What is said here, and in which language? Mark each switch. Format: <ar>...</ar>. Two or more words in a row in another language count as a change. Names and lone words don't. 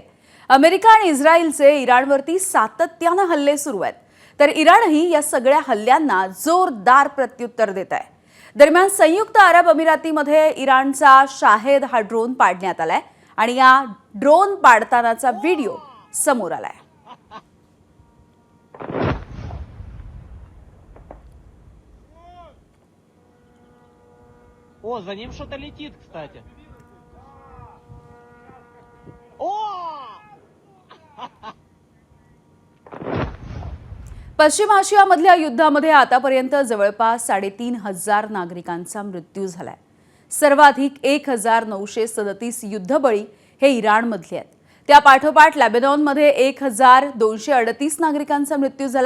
<mr>अमेरिका आणि इस्रायलचे इराणवरती सातत्यानं हल्ले सुरू आहेत. तर इराणही या सगळ्या हल्ल्यांना जोरदार प्रत्युत्तर देत आहे. दरम्यान संयुक्त अरब अमिरातीमध्ये इराणचा शाहेद हा ड्रोन पाडण्यात आलाय आणि या ड्रोन पाडतानाचा व्हिडिओ समोर आलाय.</mr> <ru>О, за ним что-то летит, кстати. О!</ru> <mr>पश्चिम आशियामधल्या युद्धामध्ये आतापर्यंत जवळपास 3,500 नागरिकांचा मृत्यू झालाय. सर्वाधिक 1,937 युद्धबळी हे इराणमधले आहेत. त्या पाठोपाठ लेबनॉनमध्ये 1,238 नागरिकांचा मृत्यू झालाय.</mr>